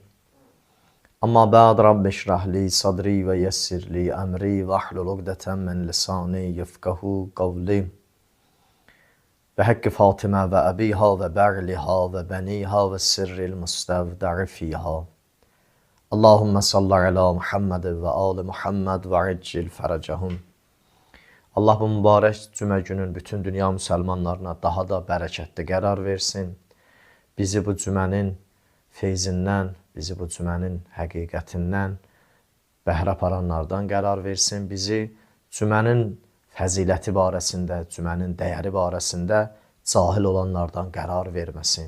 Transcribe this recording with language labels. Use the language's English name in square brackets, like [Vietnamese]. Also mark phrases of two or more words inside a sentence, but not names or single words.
[Arabic] أما بعد رب اشرح لي صدري ويسر لي أمري واحلل عقدة من لساني يفقهوا قولي. وبحق فاطمة وأبيها وبعلها وبنيها والسر المستودع فيها. اللهم صل على محمد وآل محمد وعجل فرجهم. [Azerbaijani] Allah bu mübarək cümə günün bütün dünya müsəlmanlarına daha da bərəkətli qərar versin. Bizi bu cümənin feyzindən, bizi bu cümənin həqiqətindən bəhrə aparanlardan qərar versin. Bizi cümənin fəziləti barəsində, cümənin dəyəri barəsində cahil olanlardan qərar verməsin.